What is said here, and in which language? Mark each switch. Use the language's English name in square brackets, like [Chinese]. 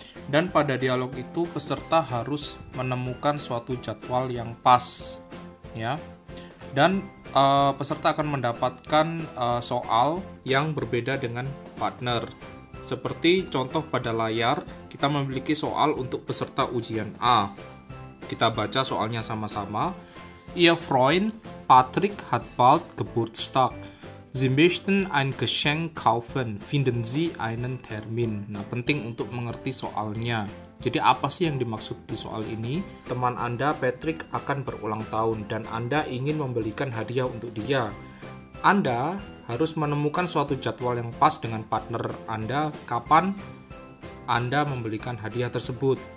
[Indonesian] Dan pada dialog itu peserta harus menemukan suatu jadwal yang pas ya. Dan peserta akan mendapatkan soal yang berbeda dengan partner. Seperti contoh pada layar, kita memiliki soal untuk peserta ujian A. Kita baca soalnya sama-sama. [German] Ihr Freund Patrick hat bald Geburtstag. Sie möchten ein Geschenk kaufen. Finden Sie einen Termin. [Indonesian] Nah, penting untuk mengerti soalnya. Jadi apa sih yang dimaksud di soal ini? Teman Anda, Patrick, akan berulang tahun dan Anda ingin membelikan hadiah untuk dia. Anda harus menemukan suatu jadwal yang pas dengan partner Anda kapan Anda membelikan hadiah tersebut.